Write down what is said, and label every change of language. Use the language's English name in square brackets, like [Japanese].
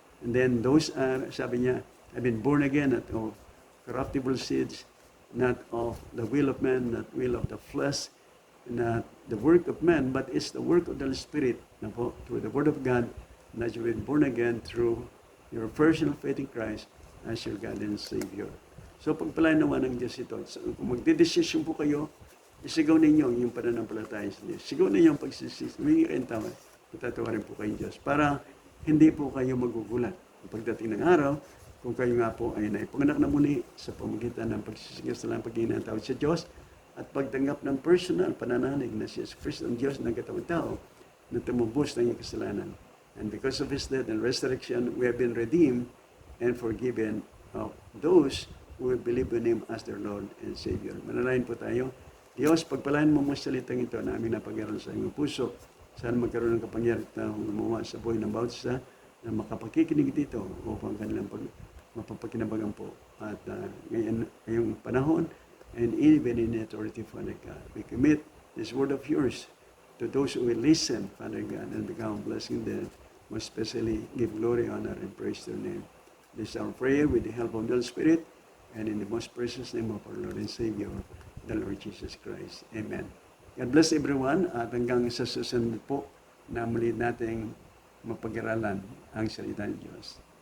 [English] And then those are, [Filipino] sabi niya, [English] have been born again, not of corruptible seeds, not of the will of man, not will of the flesh, not the work of man, but it's the work of the Spirit, na po, through the Word of God, that you've been born again through your personal faith in Christ as your God and Savior. [Filipino] So pagpalain naman ng Diyos ito. So, kung magdedesisyon po kayo, isigaw ninyo yung pananampalataya sa Diyos. Sigaw ninyo ang pagsisisi. Humingi kayong tawad. Patatawarin po kayong Diyos. Para hindi po kayo magugulat. Pagdating ng araw, kung kayo nga po ay naipanganak na muli sa pamagitan ng pagsisigaw sa lang paghingi ng tawad sa Diyos at pagtanggap ng personal pananalig na si Jesus Christ ang Diyos ng katawang tao na tumubos ng iyong kasalanan. [English] And because of His death and resurrection, we have been redeemed and forgiven of those who will believe in Him as their Lord and Savior. [Filipino] Manalain po tayo. Diyos, pagpalain mo mga salitang ito na aming napag-aral sa iyong puso. Sana magkaroon ng kapangyarihan na gumawa sa buhay ng bawat isa na makapakikinig dito upang kanilang mapapakinabangan po. At ngayong panahon, [English] and even in the authority, Father God, we commit this word of yours to those who will listen, Father God, and become blessing them. Most especially, give glory, honor, and praise to your name. This is our prayer with the help of the Holy Spirit, and in the most precious name of our Lord and Savior, the Lord Jesus Christ. Amen. God bless everyone [Filipino] at hanggang sa susunod po na muli nating mapag-aralan ang salita ng Diyos.